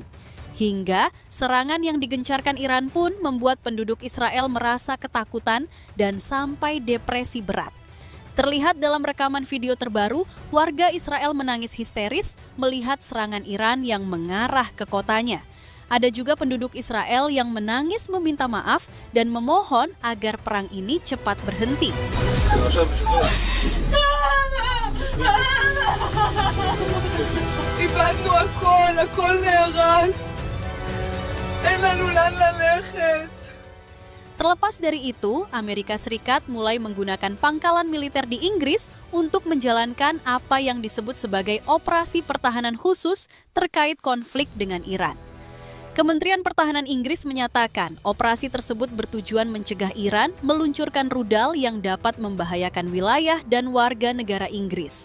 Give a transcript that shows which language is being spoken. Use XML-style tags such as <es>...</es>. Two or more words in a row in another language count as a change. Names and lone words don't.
<id>Hingga serangan yang digencarkan Iran pun membuat penduduk Israel merasa ketakutan dan sampai depresi berat. Terlihat dalam rekaman video terbaru, warga Israel menangis histeris melihat serangan Iran yang mengarah ke kotanya. Ada juga penduduk Israel yang menangis meminta maaf dan memohon agar perang ini cepat berhenti.</id> <he>איבדנו הכל, הכל נהרס. אין לנו לאן ללכת.</he> <id>Terlepas dari itu, Amerika Serikat mulai menggunakan pangkalan militer di Inggris untuk menjalankan apa yang disebut sebagai operasi pertahanan khusus terkait konflik dengan Iran. Kementerian Pertahanan Inggris menyatakan operasi tersebut bertujuan mencegah Iran meluncurkan rudal yang dapat membahayakan wilayah dan warga negara Inggris.</id>